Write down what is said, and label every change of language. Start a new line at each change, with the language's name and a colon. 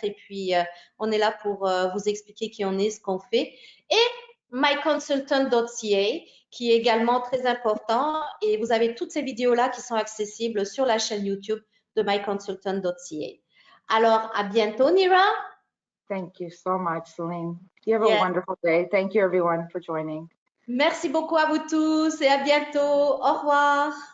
French: Et puis, on est là pour vous expliquer qui on est, ce qu'on fait. Et myconsultant.ca, qui est également très important. Et vous avez toutes ces vidéos-là qui sont accessibles sur la chaîne YouTube de myconsultant.ca. Alors, à bientôt, Nira.
English: Thank you so much, Celine. You have a wonderful day. Thank you, everyone, for joining.
French: Merci beaucoup à vous tous et à bientôt. Au revoir.